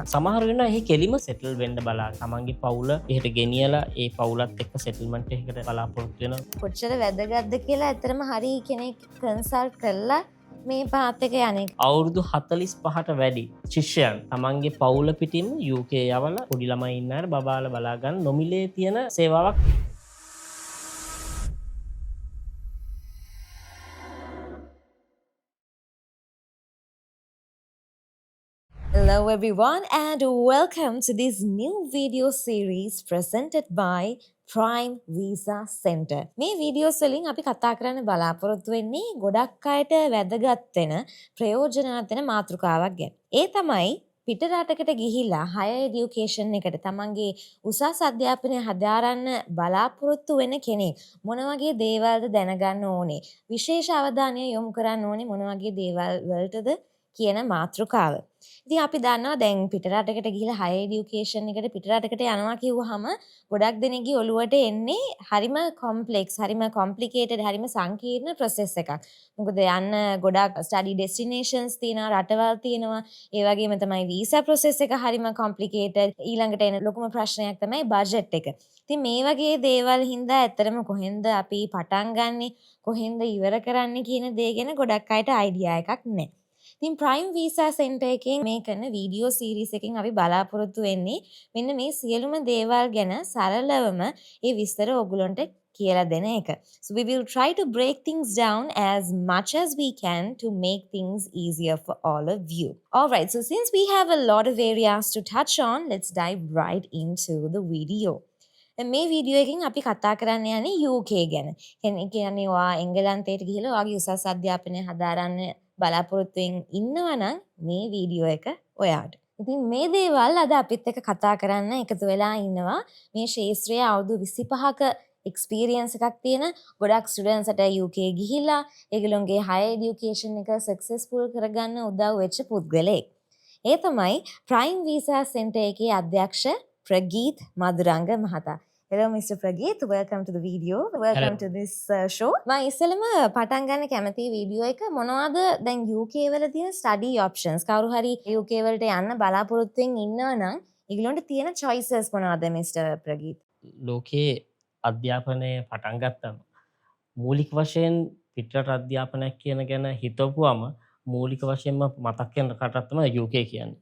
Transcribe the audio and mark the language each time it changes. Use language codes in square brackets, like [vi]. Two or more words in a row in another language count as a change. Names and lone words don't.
[si] සමහර වෙනවා එහි කෙලිම සෙටල් වෙන්න බලා තමන්ගේ පවුල එහෙට ගෙනියලා ඒ පවුලත් එක්ක සෙටල්මන්ට් එකකට බලාපොරොත්තු වෙනවා. කොච්චර වැදගත්ද කියලා ඇත්තටම හරි කෙනෙක් කන්සල්ට් කරලා මේ පාත් එක යන්නේ. අවුරුදු 45ට වැඩි ශිෂ්‍යයන් තමන්ගේ පවුල පිටින්ම UK යවලා පොඩි ළමයි ඉන්න අය බබාලා බලා ගන්න නොමිලේ තියෙන සේවාවක්. [en] Hello everyone and welcome to this new video series presented by Prime Visa Center. [si] මේ වීඩියෝස් වලින් අපි කතා කරන්න බලාපොරොත්තු වෙන්නේ ගොඩක් අයට වැදගත් වෙන ප්‍රයෝජනවත් වෙන මාතෘකාවක් ගැන. ඒ තමයි පිට රටකට ගිහිල්ලා [en] higher education [si] එකට තමන්ගේ උසස් අධ්‍යාපනය හදාරන්න බලාපොරොත්තු වෙන කෙනෙක් මොන වගේ දේවල්ද දැනගන්න ඕනේ? විශේෂ අවධානය යොමු කරන්න ඕනේ මොන වගේ දේවල් වලටද කියන මාතෘකාව. ඉතින් අපි දන්නවා දැන් පිටරටකට ගිහිල්ලා [en] higher education [si] එකට පිටරටකට යනවා කිව්වහම ගොඩක් දෙනෙක්ගේ ඔළුවට එන්නේ හරිම complex, හරිම complicated, හරිම සංකීර්ණ process එකක්. මොකද යන්න ගොඩක් [en] study destinations [si] තියෙනවා, රටවල් තියෙනවා. ඒ වගේම තමයි [en] visa process [si] එක හරිම complicated. ඊළඟට එන ලොකුම ප්‍රශ්නයක් තමයි budget එක. ඉතින් මේ වගේ දේවල් හින්දා ඇත්තටම කොහෙන්ද අපි පටන් ගන්නෙ, කොහෙන්ද ඉවර කරන්නේ කියන දේ ගැන ගොඩක් අයට idea එකක් නැහැ. ඉතින් Prime Visa Center එකෙන් මේ කරන [en] video series [si] එකෙන් අපි බලාපොරොත්තු වෙන්නේ මෙන්න මේ සියලුම දේවල් ගැන සරලවම ඒ විස්තර ඔයගලන්ට කියලා දෙන එක. [en] So we will try to break things down as much as we can to make things easier for all of you. Alright, so since we have a lot of areas to touch on, let's dive right into the video. [si] මේ වීඩියෝ එකෙන් අපි කතා කරන්න යන්නේ UK ගැන. කියන්නේ ඔයා එංගලන්තයට ගිහලා ඔයාගේ උසස් අධ්‍යාපනය හදාරන්න බලාපොරොත්තුෙන් ඉන්නවා නම් මේ වීඩියෝ එක ඔයාට. ඉතින් මේ දේවල් අද අපිත් එක්ක කතා කරන්න එකතු වෙලා ඉන්නවා මේ ශාස්ත්‍රීය අවුරුදු 25ක එක්ස්පීරියන්ස් එකක් තියෙන ගොඩක් ස්ටුඩන්ට්ස්ට UK ගිහිල්ලා ඒගොල්ලෝගේ [en] higher education [si] එක successful කරගන්න උදව් වෙච්ච පුද්ගලෙක්. ඒ තමයි Prime Visa Center එකේ අධ්‍යක්ෂ ප්‍රගීත් මදුරංග මහතා. [en] Hello Mr. Prageet, welcome to the video. Welcome to this show. [si] මම ඉස්සෙල්ලම පටන් ගන්න කැමති වීඩියෝ එක මොනවද දැන් UK වල තියෙන [en] study options? [si] කවුරු හරි UK වලට යන්න බලාපොරොත්තුෙන් ඉන්නවා නම් ඒගොල්ලන්ට තියෙන choices මොනවද Mr. Prageet? ලෝකයේ අධ්‍යාපනය පටන් ගත්තම මූලික වශයෙන් පිටරට අධ්‍යාපනයක් කියන ගැන හිතවුවම මූලික වශයෙන්ම මතක් වෙන රටක් තමයි UK කියන්නේ.